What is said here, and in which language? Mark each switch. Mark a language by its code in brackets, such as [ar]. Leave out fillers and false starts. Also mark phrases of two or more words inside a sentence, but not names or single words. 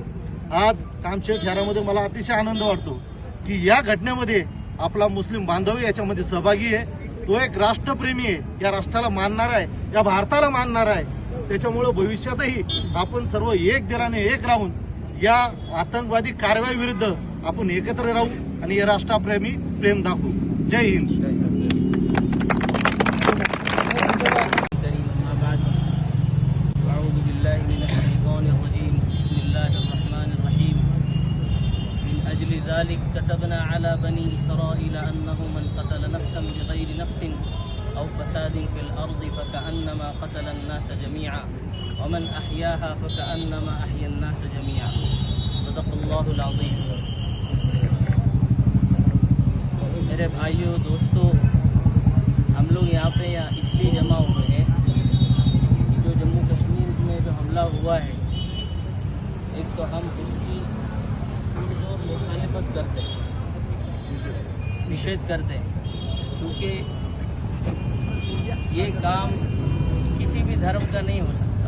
[mr] आज कामशेट शहरामध्ये मला अतिशय आनंद वाटतो की या घटनेमध्ये आपला मुस्लिम बांधव याच्यामध्ये सहभागी आहे. तो एक राष्ट्रप्रेमी आहे, या राष्ट्राला मानणार आहे, या भारताला मानणार आहे. त्याच्यामुळे भविष्यातही आपण सर्व एक दिलाने एक राहून या आतंकवादी कारवाईविरुद्ध आपण एकत्र राहू आणि या राष्ट्रप्रेमी प्रेम दाखवू. जय हिंद. [ar] ذلك كتبنا على بني إسرائيل أنه من قتل نفسا بغير نفس أو فساد في الأرض فكأنما قتل الناس جميعا ومن أحياها فكأنما أحيا الناس جميعا صدق الله العظيم. [hi] मेरे भाइयों दोस्तों, हम लोग यहाँ पे इसलिए जमा हुए हैं कि जो जम्मू कश्मीर में जो हमला हुआ है, एक तो हम उसकी मुखालिफत करते हैं, निषेध करते हैं, क्योंकि ये काम किसी भी धर्म का नहीं हो सकता.